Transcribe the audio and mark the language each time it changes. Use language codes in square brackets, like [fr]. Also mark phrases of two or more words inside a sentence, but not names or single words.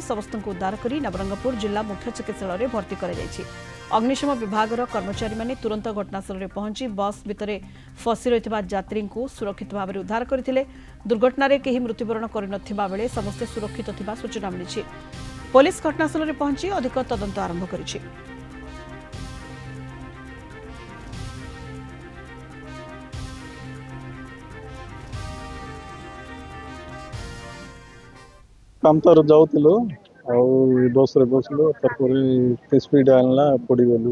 [or] ସମସ୍ତଙ୍କୁ ଉଦ୍ଧାର କରି ନବରଙ୍ଗପୁର ଜିଲ୍ଲା ମୁଖ୍ୟ ଚିକିତ୍ସାଳୟରେ ଭର୍ତ୍ତି କରାଯାଇଛି। ଅଗ୍ନିଶମ ବିଭାଗର କର୍ମଚାରୀମାନେ ତୁରନ୍ତ ଘଟଣାସ୍ଥଳରେ ପହଞ୍ଚି ବସ୍ ଭିତରେ ଫସି ରହିଥିବା ଯାତ୍ରୀଙ୍କୁ ସୁରକ୍ଷିତ ଭାବରେ ଉଦ୍ଧାର କରିଥିଲେ। ଦୁର୍ଘଟଣାରେ କେହି ମୃତ୍ୟୁବରଣ କରିନଥିବା ବେଳେ ସମସ୍ତେ ସୁରକ୍ଷିତ ଥିବା ସୂଚନା ମିଳିଛି। ପୋଲିସ ଘଟଣାସ୍ଥଳରେ ପହଞ୍ଚି ଅଧିକ ତଦନ୍ତ ଆରମ୍ଭ କରିଛି। କାମ ତାର ଯାଉଲୁ ବସ ରେ ବସଲୁ ସ୍ପିଡ ଆଣଲା ପଡ଼ଗଲୁ